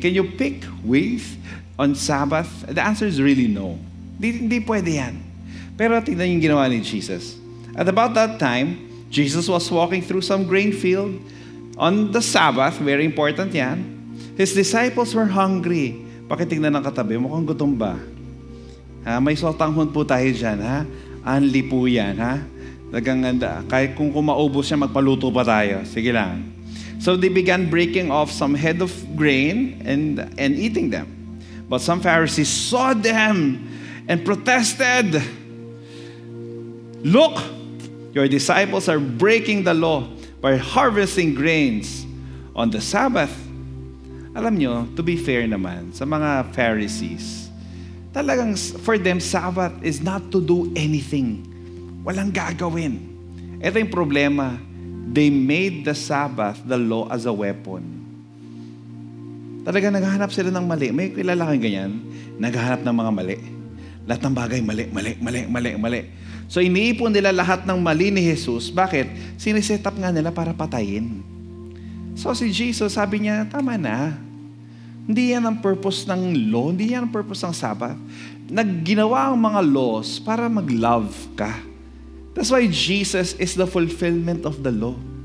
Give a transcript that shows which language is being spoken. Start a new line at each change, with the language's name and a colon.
English: Can you pick wheat on Sabbath? The answer is really no.
Filipino: Hindi pwede yan. Pero tingnan yung ginawa ni Jesus.
English: At about that time, Jesus was walking through some grain field on the Sabbath. Very important yan. His disciples were hungry.
Filipino: Pakitignan ng katabi, mukhang gutom ba? May sotanghon po tayo dyan, ha? Anli po yan, ha? Naganganda. Kahit kung maubos siya, magpaluto pa tayo. Sige lang.
English: So they began breaking off some head of grain and eating them. But some Pharisees saw them and protested. Look, your disciples are breaking the law by harvesting grains on the Sabbath.
Filipino: Alam nyo, to be fair naman, sa mga Pharisees, talagang for them,
English: Sabbath is not to do anything.
Filipino: Walang gagawin. Ito yung problema.
English: They made the Sabbath, the law, as a weapon.
Filipino: Talagang naghahanap sila ng mali. May kilala kang ganyan, naghahanap ng mga mali. Lahat ng bagay, mali. So iniipon nila lahat ng mali ni Jesus. Bakit? Siniset up nga nila para patayin. So si Jesus, sabi niya, tama na. Hindi yan ang purpose ng law. Hindi yan ang purpose ng Sabbath. Nagginawa ang mga laws para mag-love ka.
English: That's why Jesus is the fulfillment of the law.